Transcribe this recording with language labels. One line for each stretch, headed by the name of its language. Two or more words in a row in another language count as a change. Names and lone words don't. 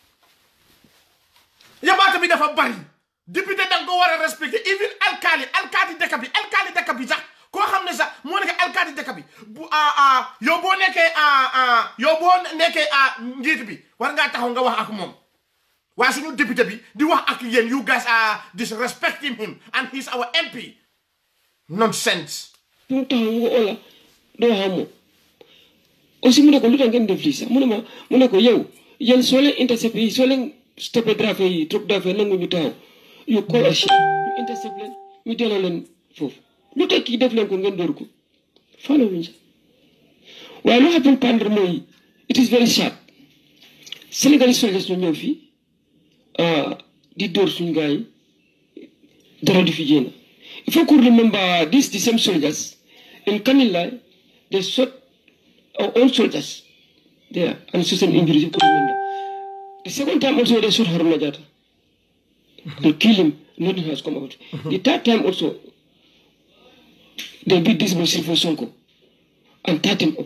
Wolof: yabaate bi dafa bari député danga ko war a respecté even alkaati dëkk bi sax koo xam ne sax moo nekk alkaati dëkk bi bu yow boo nekkee njiit bi war ngaa taxaw nga wax ak moom waaye suñu député bi di wax ak yéen
English: you guys are disrespecting him and he's our MP nonsense
Wolof: mu taxaw nga ola doo xam moom aussi mu ne ko lu tax ngeen def lii sax mu ne ko yow yéen soo leen intercepté yi soo leen stoppé driver yi
English: truck driver
Wolof: nangu ñu taxaw
English: you call a shit
Wolof: ñu intercept leen ñu delloo leen foofu lu tax kii def leen ko ngeen dóor ko faale wuñ sax waaye lu happen pendre mooy
English: it is very sharp Sénégalais soldiers
Wolof: ñu ñëw fii di dóor suñu gars yi dara di fi jéem
French: il faut que
English: remember the same soldiers in Kanilai they shot our own soldiers there and sustain injuries. The second time also they shot Haruna Jatta and kill him. Nothing has come out. The third time also they beat this Sifo Sonko and tied him up.